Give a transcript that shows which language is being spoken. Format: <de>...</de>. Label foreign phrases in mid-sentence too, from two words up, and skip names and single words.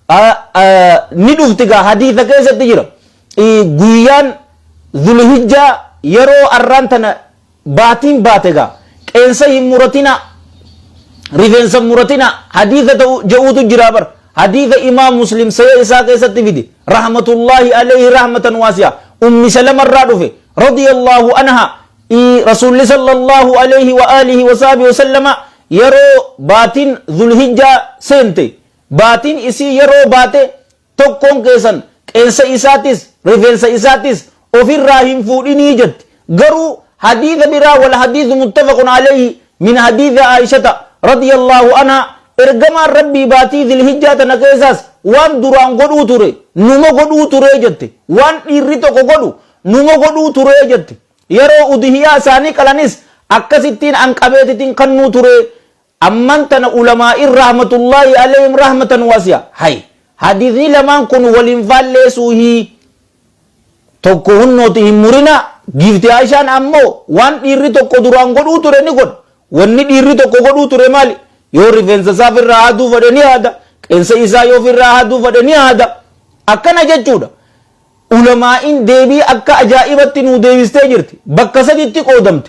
<om>ni dhuftigaa hadiisa keessatti jira guyyaan zulhijjaa yeroo arraan tana baatiin baategaa qeensa hin muratina rifeensa muratina hadiisa ja'uutu jiraa bar hadiisa imaam muslim sayya isaa keessatti fidi rahmatullahi</om> <ar>عليه رحمة واسعة</ar> <om>ummi salamarraa dhufe</om> <ar>رضي الله عنها</ar> <om>rasuulli</om> <ar>صلى الله عليه وعلى آله وصحبه وسلم</ar> <om>yeroo baatiin zulhijjaa seente baatiin isii yeroo baate tokkoon keessan qeensa isaatis rifeensa isaatis ofirraa hin fuudhinii jetti garuu hadiisa biraa wal</om> <ar>حديث متفق عليه من حديث عائشة رضي الله عنها</ar> <om>ergamaan rabbii baatii zulhijjaa tana keessaas waan duraan godhuu ture numa godhuu ture jette waan dhiirri tokko godhu numa godhuu ture jette yeroo udhiyaa isaanii qalanis akkasittiin anqabeetitiin kannuu ture amman tana</om> <ar>العلماء رحمة الله عليهم رحمة واسعة</ar> <om>hay hadiisni lamaan kun waliin faalleessuuhi tokko hunnooti hin murina giifti Aishaan ammoo waan dhiirri tokko duraan godhuu ture ni godha wanni dhiirri tokko godhuu ture maali yoo rifeensa isaa ofirraa haaduu fedhe ni haada qeensa isaa yoo ofirraa haaduu fedhe ni haada akkana jechuudha ulamaa'in deebii akka ajaa'ibatti nuu deebistee jirti bakka saditti qoodamte</om>